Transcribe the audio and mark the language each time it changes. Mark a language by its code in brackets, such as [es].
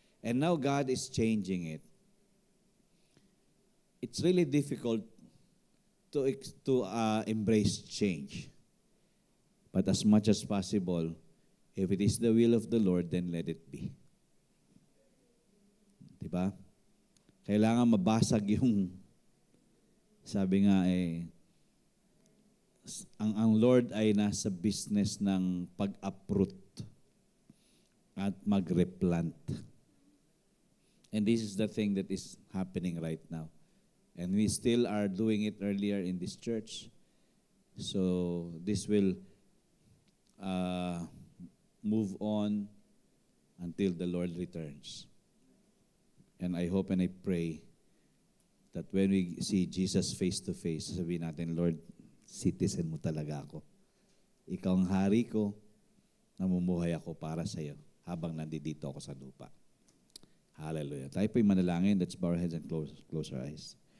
[en] And now God is changing it. It's really difficult to embrace change. But as much as possible, if it is the will of the Lord, then let it be. [tl] Diba? Kailangan mabasag yung, sabi nga ang Lord ay nasa business ng pag-uproot at mag-replant. [en] And this is the thing that is happening right now. And we still are doing it earlier in this church. So this will move on until the Lord returns. And I hope and I pray that when we see Jesus face to face, [tl] sabihin natin, Lord, citizen mo talaga ako. Ikaw ang hari ko, namumuhay ako para sa iyo habang nandito ako sa lupa. Hallelujah. Tayo po'y manalangin. [en] Let's bow our heads and close our eyes.